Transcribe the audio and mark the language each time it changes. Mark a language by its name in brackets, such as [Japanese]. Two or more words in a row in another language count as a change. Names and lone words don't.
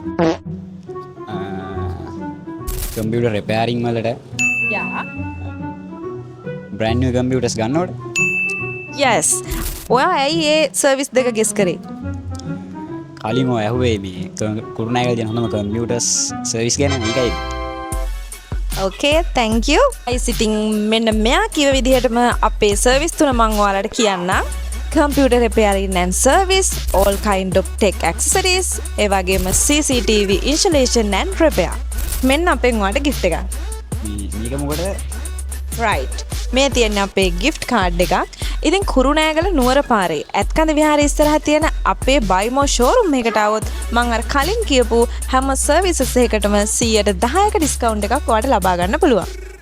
[English] computer repairing [Sinhala] වලට [English] යා. brand new computers [Sinhala] ගන්නවද? yes. ඔයා ඇයි ඒ සර්විස් දෙක ගෙස් කරේ? කලින් ඔය ඇහුවේ මේ කුරුණෑගල තියෙන හොඳම [English] computers service [Sinhala] ගැන මේකයි. [English] okay thank you. I sitting [Sinhala] මෙන්න මෙයා කිව්ව විදිහටම අපේ සර්විස් තුන මම ඔයාලට කියන්නම්. [English] computer repairing and service, all kind of tech accessories, [Sinhala] ඒ වගේම [English] CCTV installation and repair. [Sinhala] මෙන්න අපෙන් ඔයාලට gift එකක්. මේක මොකටද? right. මේ තියෙන අපේ [English] gift card [Sinhala] එකක්. ඉතින් කුරුණෑගල නුවර පාරේ ඇත්කඳ විහාරයේ ඉස්සරහ තියෙන අපේ බයිමෝ showroom එකට આવොත් මම අර කලින් කියපු හැම සර්විසස් එකකටම 10% ඩිස්කවුන්ට් එකක් ඔයාලට ලබා ගන්න පුළුවන්.